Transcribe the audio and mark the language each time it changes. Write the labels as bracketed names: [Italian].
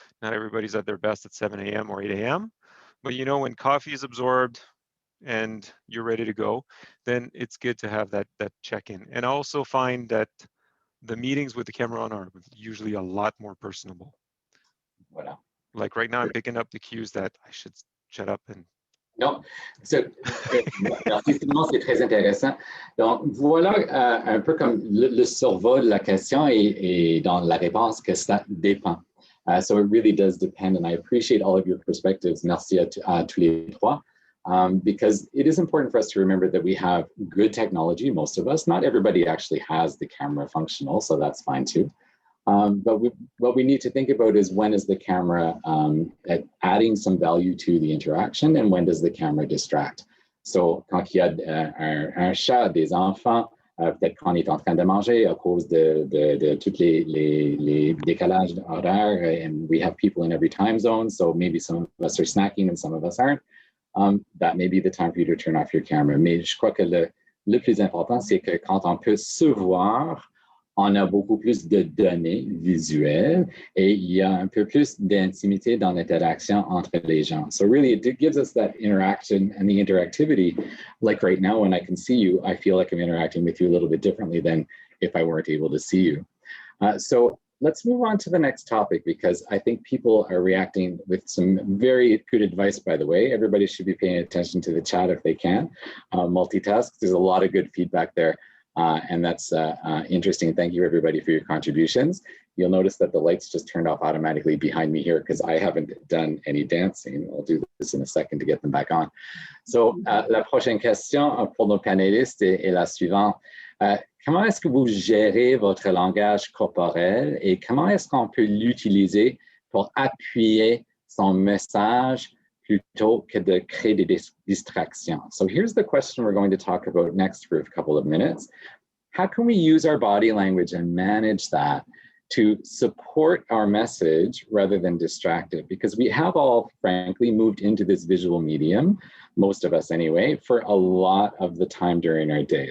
[English] Not everybody's at their best at 7 a.m. or 8 a.m. But, you know, when coffee is absorbed and you're ready to go, then it's good to have that check-in. And I also find that the meetings with the camera on are usually a lot more personable. [French] Voilà. [English] Like right now, I'm picking up the cues that I should shut up and. [French] Non, merci Simon, c'est très intéressant. Donc voilà un peu comme le survol de la question et dans la réponse que ça dépend. [English] So it really does depend, and I appreciate all of your perspectives. [French] Merci à tous les trois. [English] because it is important for us to remember that we have good technology, most of us. Not everybody actually has the camera functional, so that's fine too. But what we need to think about is when is the camera adding some value to the interaction and when does the camera distract. [French] So quand il y a un chat, des enfants, peut-être qu'on est en train de manger à cause de tous les décalages horaires, [English] and we have people in every time zone, so maybe some of us are snacking and some of us aren't. That may be the time for you to turn off your camera. [French] Mais je crois que le plus important, c'est que quand on peut se voir, on a beaucoup plus de données visuelles et il y a un peu plus d'intimité dans l'interaction entre les gens. [English] So really, it gives us that interaction and the interactivity. Like right now, when I can see you, I feel like I'm interacting with you a little bit differently than if I weren't able to see you. So let's move on to the next topic, because I think people are reacting with some very good advice, by the way. Everybody should be paying attention to the chat if they can. Multitask, there's a lot of good feedback there. And that's interesting. Thank you, everybody, for your contributions. You'll notice that the lights just turned off automatically behind me here because I haven't done any dancing. I'll do this in a second to get them back on. [French] So, la prochaine question pour nos panélistes est la suivante. Comment est-ce que vous gérez votre langage corporel et comment est-ce qu'on peut l'utiliser pour appuyer son message plutôt que de créer des distractions? [English] So here's the question we're going to talk about next for a couple of minutes. How can we use our body language and manage that to support our message rather than distract it? Because we have all, frankly, moved into this visual medium, most of us anyway, for a lot of the time during our day.